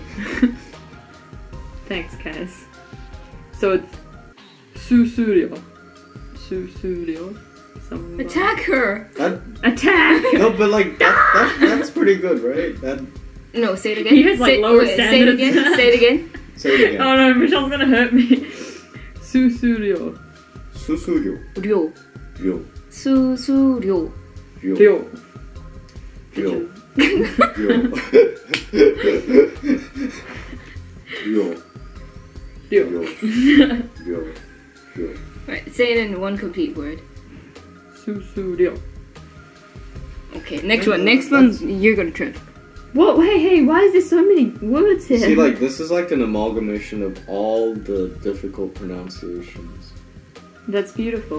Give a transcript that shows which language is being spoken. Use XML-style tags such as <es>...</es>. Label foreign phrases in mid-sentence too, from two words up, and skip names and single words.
<en>Thanks, guys. So it's susuryo. Susuryo. Attack her! Attack! No, but like that's pretty good, right? No, say it again. He has, like, lower Say it standards. again. Say it again. Say it again. Oh no, Michelle's gonna hurt me. Susuryo. Susuryo. Ryo. Ryo. Susuryo. Ryo. Ryo. Ryo. Ryo. Ryo. Ryo. Ryo. Right, say it in one complete word. Susuryo. Okay, next one. Next one, you're gonna trip. What? Hey, why is there so many words here? See, like, this is like an amalgamation of all the difficult pronunciations. That's beautiful.</en>